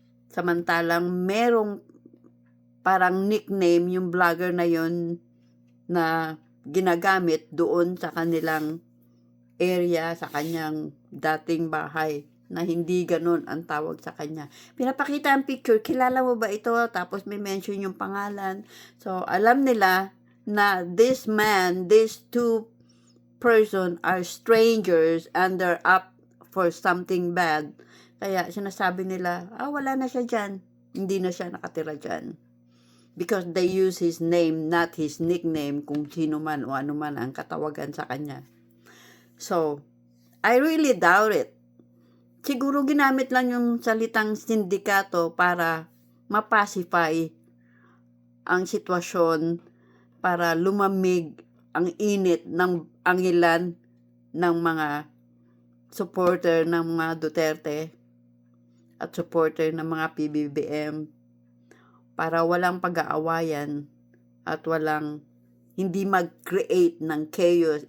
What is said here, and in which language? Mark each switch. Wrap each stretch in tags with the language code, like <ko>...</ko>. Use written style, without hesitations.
<tl>Samantalang merong parang nickname yung vlogger na yon na ginagamit doon sa kanilang area, sa kanyang dating bahay, na hindi ganun ang tawag sa kanya. Pinapakita ang picture, kilala mo ba ito? Tapos may mention yung pangalan.</tl> <en>So,</en> <tl>alam nila na</tl> <en>this man, these two person are strangers and they're up for something bad.</en> <tl>Kaya sinasabi nila, wala na siya dyan. Hindi na siya nakatira dyan.</tl> <en>Because they use his name, not his nickname,</en> <tl>kung sino man o ano man ang katawagan sa kanya. So,</tl> <en>I really doubt it.</en> <tl>Siguro ginamit lang yung salitang sindikato para mapacify ang sitwasyon, para lumamig ang init ng angilan ng mga supporter ng mga Duterte at supporter ng mga PBBM, para walang pag-aawayan at walang hindi mag-create ng chaos.</tl>